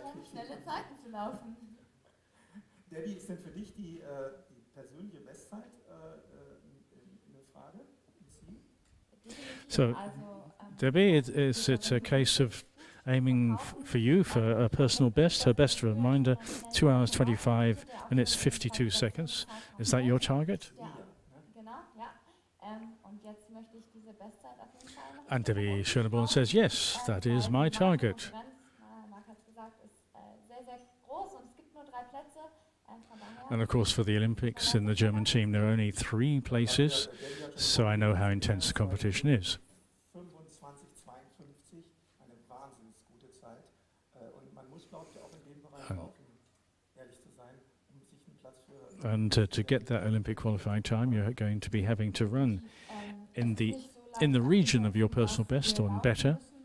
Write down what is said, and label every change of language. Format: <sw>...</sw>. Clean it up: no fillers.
<de>schnelle Zeiten zu laufen. Debbie, ist denn für dich die persönliche Bestzeit eine Frage?</de> <en>So, Debbie, it's a case of aiming for you for a personal best, her best reminder, 2 hours 25 minutes 52 seconds. Is that your target?</en> <de>Ja, genau, ja. Und jetzt möchte ich diese Bestzeit auf jeden Fall noch.</de> <en>And Debbie Schöneborn says, yes, that is my target.</en> <de>Marc hat es gesagt, ist sehr, sehr groß und es gibt nur 3 Plätze.</de> <en>And of course, for the Olympics in the German team, there are only 3 places, so I know how intense the competition is.</en> <de>25:52, eine wahnsinnig gute Zeit. Und man muss, glaube ich, auch in dem Bereich laufen, ehrlich zu sein, sich einen Platz für...</de> <en>And to get that Olympic qualifying time, you're going to be having to run in the region of your personal best or better.</en>